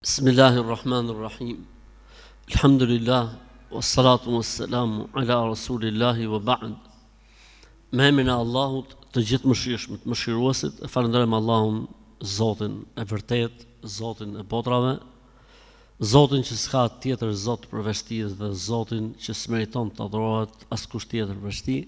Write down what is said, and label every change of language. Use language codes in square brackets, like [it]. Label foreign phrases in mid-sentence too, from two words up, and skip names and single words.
[ar] بسم الله الرحمن الرحيم. الحمد لله، والصلاة والسلام على رسول الله وبعد. [sq] Me emrin e Allahut, të gjithë mëshirshmit, mëshiruesit, e falenderojmë Allahun, Zotin e vërtet, Zotin e botrave, Zotin që s'ka tjetër Zot përveç tij dhe Zotin që s'meriton të adhurohet askush tjetër përveç tij.